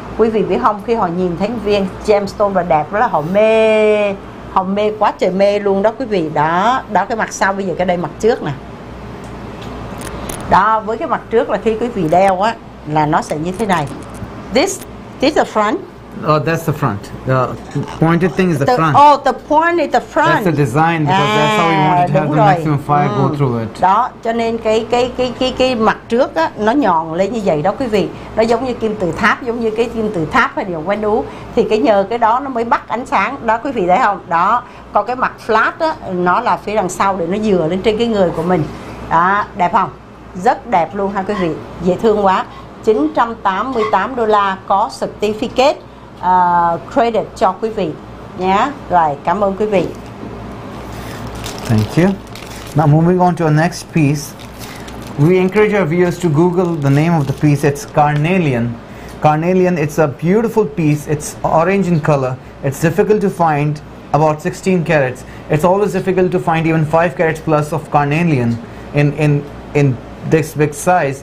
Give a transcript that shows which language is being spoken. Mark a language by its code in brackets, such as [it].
[vi] Quý vị biết không, khi họ nhìn thấy viên gemstone và đẹp đó là họ mê quá trời mê luôn đó quý vị. Đó cái mặt sau, bây giờ cái đây mặt trước nè. Đó, với cái mặt trước là khi quý vị đeo á là nó sẽ như thế này. [en] This is the front. Oh, that's the front. The pointed thing is the front. Oh, the point is the front. That's the design, because that's how we wanted to have the maximum fire go through it. [vi] Đó, cho nên cái mặt trước á nó nhọn lên như vậy đó quý vị. Nó giống như kim tự tháp, giống như cái kim tự tháp hay điều quanh đú. Thì cái nhờ cái đó nó mới bắt ánh sáng. Đó quý vị thấy không? Đó, còn cái mặt flat á nó là phía đằng sau để nó dựa lên trên cái người của mình. Đó, đẹp không? Rất đẹp luôn ha quý vị. Dễ thương quá. $988 có [en] certificate credit [vi] cho quý vị nhé. Rồi, cảm ơn quý vị. [en] Thank you. Now moving on to our next piece. We encourage our viewers to Google the name of the piece. It's carnelian. Carnelian, it's a beautiful piece. It's orange in color. It's difficult to find, about 16 carats. It's always difficult to find even 5 carats plus of carnelian in this big size.